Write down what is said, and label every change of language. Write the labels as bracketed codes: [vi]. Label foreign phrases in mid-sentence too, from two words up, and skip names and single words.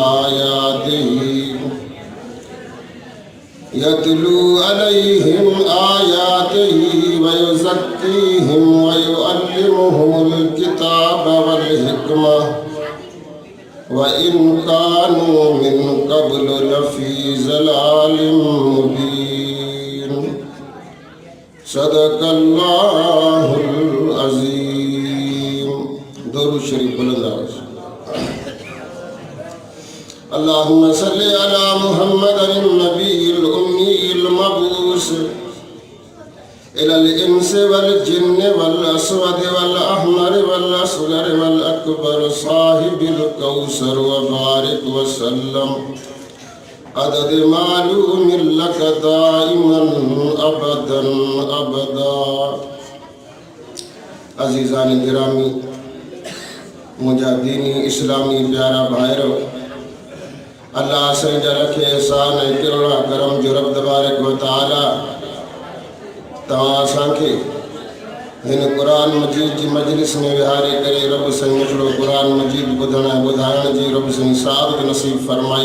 [ar] آياته و يزكيهم و يعلمهم الكتاب والحكمة وإن كانوا من قبل لفي ضلال مبين. صدق الله العظيم. [ur] درود شریف بلند آواز. [ar] اللهم صل على محمد النبي الأمي المبعوث إلى الإنس والجن والأسود والأحمر والأصغر والأكبر صاحب الكوثر وبارك وسلم عدد معلوم لك دائما أبدا أبدا. [sd] अज़ीज़ान गिरामी, मुंहिंजा दीनी इस्लामी प्यारा भाइरो, अल्लाह से रखे एहसान ऐं किरड़ा करम जो रब [ar] تبارك وتعالى [sd] तव्हां असांखे हिन क़ुरान मजीद जी मजलिस में विहारे करे रब साईं हिकिड़ो क़ुरान मजीद ॿुधण ऐं ॿुधाइण जी रब साईं सादत नसीब फरमाई।